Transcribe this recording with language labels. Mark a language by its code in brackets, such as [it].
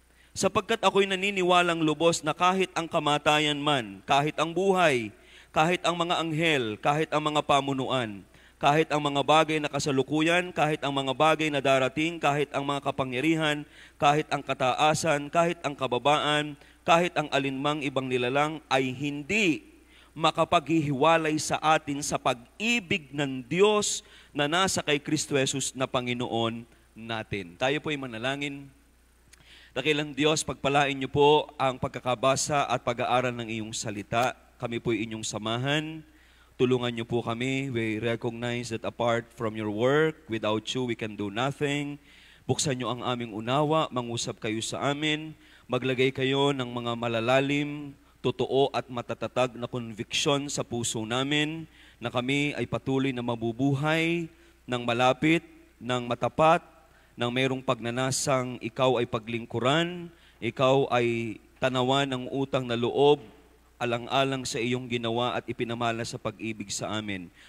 [tl] Sapagkat ako'y naniniwalang lubos na kahit ang kamatayan man, kahit ang buhay, kahit ang mga anghel, kahit ang mga pamunuan, kahit ang mga bagay na kasalukuyan, kahit ang mga bagay na darating, kahit ang mga kapangyarihan, kahit ang kataasan, kahit ang kababaan, kahit ang alinmang ibang nilalang, ay hindi makapaghihiwalay sa atin sa pag-ibig ng Diyos na nasa kay Kristo Jesus na Panginoon natin. Tayo po ay manalangin. Dakilang Diyos, pagpalain niyo po ang pagkakabasa at pag-aaral ng iyong salita. Kami po ay inyong samahan. Tulungan niyo po kami. [en] We recognize that apart from your work, without you, we can do nothing. [tl] Buksan niyo ang aming unawa, mangusap kayo sa amin, maglagay kayo ng mga malalalim, totoo at matatatag na conviction sa puso namin na kami ay patuloy na mabubuhay ng malapit, ng matapat, ng mayroong pagnanasang ikaw ay paglingkuran, ikaw ay tanawan ng utang na loob, alang-alang sa iyong ginawa at ipinamala sa pag-ibig sa amin.